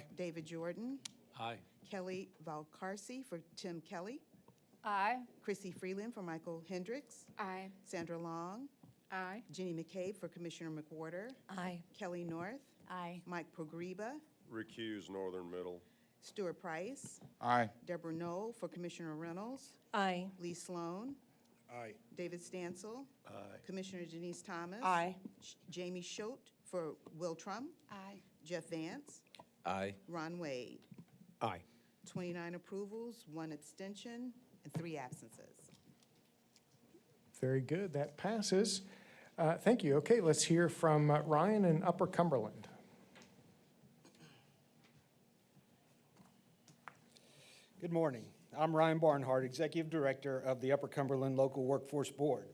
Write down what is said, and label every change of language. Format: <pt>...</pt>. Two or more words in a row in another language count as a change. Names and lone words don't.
<en>David Jordan, Aye. Kelly Valcarce for Tim Kelly, Aye. Chrissy Freeland for Michael Hendricks, Aye. Sandra Long, Aye. Jenny McCabe for Commissioner McWhorter, Aye. Kelly North, Aye. Mike Progreba, Recuse Northern Middle. Stuart Price, Aye. Deborah Knoll for Commissioner Reynolds, Aye. Lee Sloan, Aye. David Stansel, Aye. Commissioner Denise Thomas, Aye. Jamie Schultz for Will Trump, Aye. Jeff Vance, Aye. Ron Wade. Aye. 29 approvals, 1 abstention, and 3 absences. Very good, that passes. Thank you. Okay, let's hear from Ryan in Upper Cumberland. Good morning. I'm Ryan Barnhart, Executive Director of the Upper Cumberland Local Workforce Board.</en>